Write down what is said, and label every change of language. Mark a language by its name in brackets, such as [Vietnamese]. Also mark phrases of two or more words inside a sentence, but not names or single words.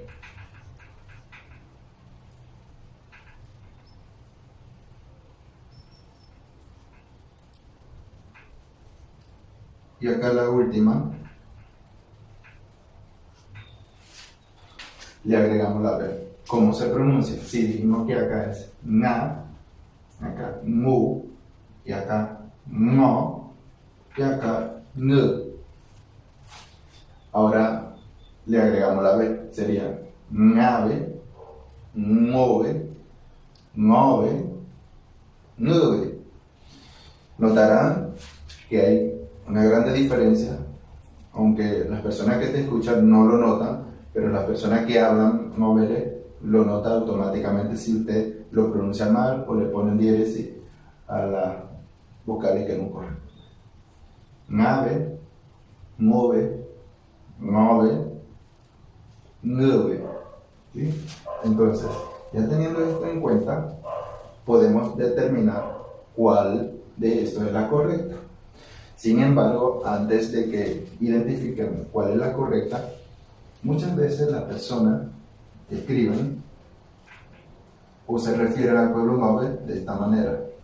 [Spanish] Y acá la última, le agregamos la B. ¿Cómo se pronuncia? Si dijimos que acá es na, acá mu, y acá no, y acá ng. Ahora le agregamos la B, sería ngave, ngove, ngove, ngve. Notarán que hay una gran diferencia, aunque las personas que te escuchan no lo notan, pero las personas que hablan ngove lo nota automáticamente si usted lo pronuncia mal o le ponen diéresis a las vocales que no corren. Ngave, ngove, ngove, ngve. ¿Sí? Entonces, ya teniendo esto en cuenta, podemos determinar cuál de esto es la correcta. Sin embargo, antes de que identifiquemos cuál es la correcta, muchas veces las personas escriben o se refieren al pueblo ngove de esta manera.